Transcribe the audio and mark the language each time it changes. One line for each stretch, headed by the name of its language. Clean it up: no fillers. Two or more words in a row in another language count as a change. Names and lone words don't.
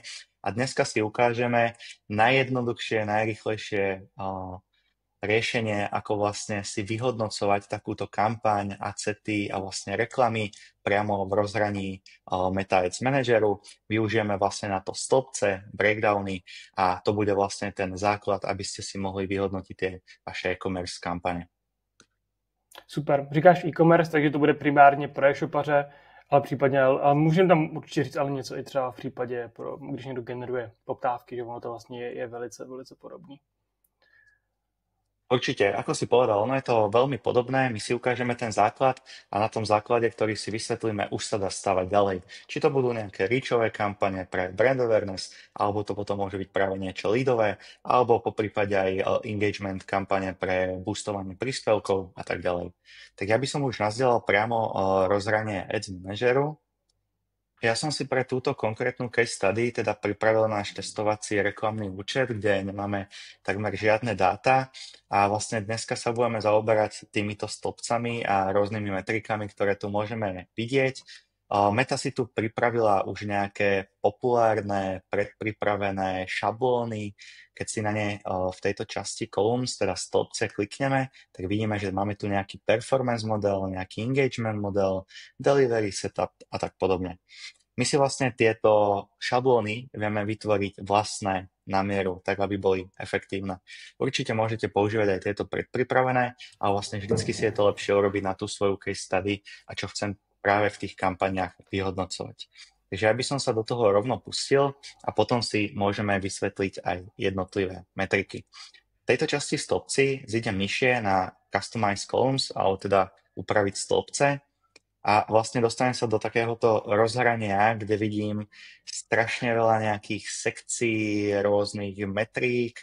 Slovak: A dneska si ukážeme najjednoduchšie, najrýchlejšie riešenie, ako vlastne si vyhodnocovať takúto kampaň, acety a vlastne reklamy priamo v rozhraní Meta Ads Manageru. Využijeme vlastne na to stĺpce, breakdowny a to bude vlastne ten základ, aby ste si mohli vyhodnotiť tie vaše e-commerce kampane. Super.
Czech: Říkáš e-commerce, takže to bude primárně pro e-shopaře, ale případně, ale můžeme tam určitě říct ale něco i třeba v případě, když někdo generuje poptávky, že ono to vlastně je velice, velice podobný.
Slovak: Určite, ako si povedal, ono je to veľmi podobné, my si ukážeme ten základ a na tom základe, ktorý si vysvetlíme, už sa dá stavať ďalej. Či to budú nejaké reachové kampane pre
English: brand awareness,
Slovak: alebo to potom môže byť práve niečo leadové, alebo po prípade aj engagement kampane pre boostovanie príspevkov a tak ďalej. Tak ja by som už nazdielal priamo rozhranie Ads Manageru. Ja som si pre túto konkrétnu
English: case study
Slovak: teda pripravil náš testovací reklamný účet, kde nemáme takmer žiadne dáta a vlastne dneska sa budeme zaoberať týmito stĺpcami a rôznymi metrikami, ktoré tu môžeme vidieť. Meta si tu pripravila už nejaké populárne, predpripravené šablóny. Keď si na ne v tejto časti columns, teda stĺpce, klikneme, tak vidíme, že máme tu nejaký
English: performance model,
Slovak: nejaký
English: engagement model, delivery setup
Slovak: a tak podobne. My si vlastne tieto šablóny vieme vytvoriť vlastné na mieru, tak aby boli efektívne. Určite môžete používať aj tieto predpripravené, ale vlastne vždycky si je to lepšie urobiť na tú svoju
English: case study
Slovak: a čo chcem práve v tých kampaniách vyhodnocovať. Takže ja by som sa do toho rovno pustil a potom si môžeme vysvetliť aj jednotlivé metriky. V tejto časti stĺpci zídem nižšie na
English: Customize Columns,
Slovak: alebo teda upraviť stĺpce, a vlastne dostanem sa do takéhoto rozhrania, kde vidím strašne veľa nejakých sekcií, rôznych metrík.